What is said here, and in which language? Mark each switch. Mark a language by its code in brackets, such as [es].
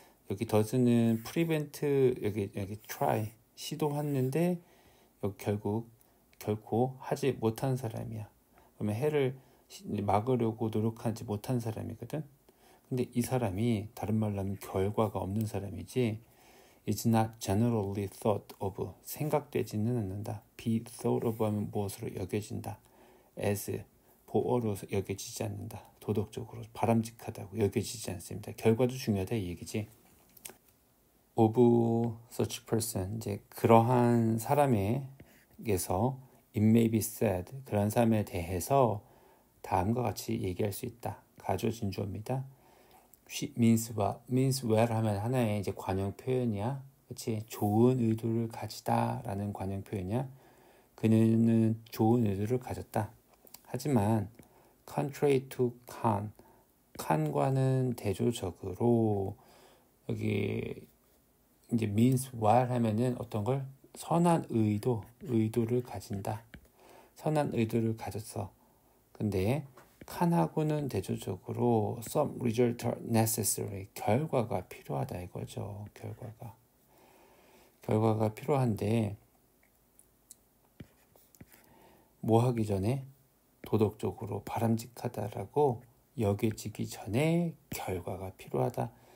[ko] 여기 does는 prevent, 여기 try, 시도했는데 여기 결코 하지 못한 사람이야. 그러면 해를 막으려고 노력하지 못한 사람이거든. 근데 이 사람이 다른 말로 하면 결과가 없는 사람이지. [en] It's not generally thought of. [ko] 생각되지는 않는다. be thought of 하면 무엇으로 여겨진다. as 보어로 여겨지지 않는다. 도덕적으로 바람직하다고 여겨지지 않습니다. 결과도 중요하다 이 얘기지. [en] of such person, [ko] 이제 그러한 사람에게서 [en] it may be said, [ko] 그런 사람에 대해서 다음과 같이 얘기할 수 있다. 가조진주어입니다. [en] She means well [ko] 하면 하나의 이제 관용 표현이야. 그렇지? 좋은 의도를 가지다라는 관용 표현이야. 그는 좋은 의도를 가졌다. 하지만 contrary to 칸과는 대조적으로 여기 이제 means well 하면은 어떤 걸 선한 의도를 가진다. 선한 의도를 가졌어. 근데 칸하고는 대조적으로 [en] some result are necessary. [ko] 결과가 필요하다 이거죠. 결과가 필요한데 뭐 하기 전에 도덕적으로 바람직하다라고 여겨지기 전에 결과가 필요하다.